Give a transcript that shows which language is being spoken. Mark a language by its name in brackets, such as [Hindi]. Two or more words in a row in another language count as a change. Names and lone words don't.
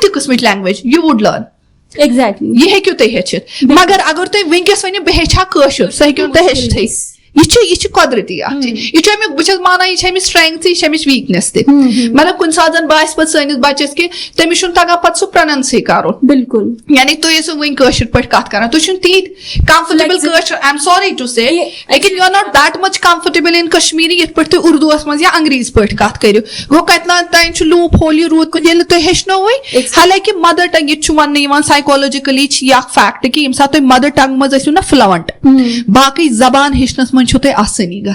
[Kashmiri] تہِ قٕسمٕچ لینگویج [English] you would learn [Kashmiri] ایگزیکٹلی یہِ ہیٚکِو تُہۍ ہیٚچھِتھ مگر اگر تُہۍ ؤنکیٚس ؤنِو بہٕ ہیٚچھٕ ہا کٲشُر سُہ ہیٚکِو تُہۍ ہیٚچھتھٕے یہِ چھِ قۄدرٔتی اکھ چیٖز یہِ چھُ امیُک بہٕ چھَس مانان یہِ چھِ أمِس سٹرینٛگتھ یہِ چھِ أمِس ویٖکنیس تہِ مطلب کُنہِ ساتہٕ زن باسہِ پتہٕ سٲنِس بچس کہِ تٔمِس چھُنہٕ تگان پتہٕ سُہ پروننسٕے کرُن بالکل یعنی تُہۍ ٲسِو وُنہِ کٲشِر پٲٹھۍ کتھ کران تُہۍ چھِنہٕ تیٖتۍ کمفٲٹیبٕل کٲشُر [English] I am sorry to say [Kashmiri] لیکن [English] you are not that much comfortable in Kashmiri [Kashmiri] یِتھ پٲٹھۍ تُہۍ اردوٗوس منٛز یا انگریٖزۍ پٲٹھۍ کتھ کٔرِو گوٚو کتہِ تانۍ چھُ [English] loop hole [Kashmiri] یہِ روٗد ییٚلہِ نہٕ تُہۍ ہیٚچھنووٕے حالانکہِ [English] mother tongue [Kashmiri] ییٚتہِ چھُ وننہٕ یِوان سایکولجِکلی چھِ یہِ اکھ فیکٹ کہِ ییٚمہِ ساتہٕ تُہۍ [English] mother tongue [Kashmiri] منٛز ٲسِو نا فلوَنٹ باقٕے زبان ہیٚچھنس منٛز چھو تۄہہِ آسٲنی گژھان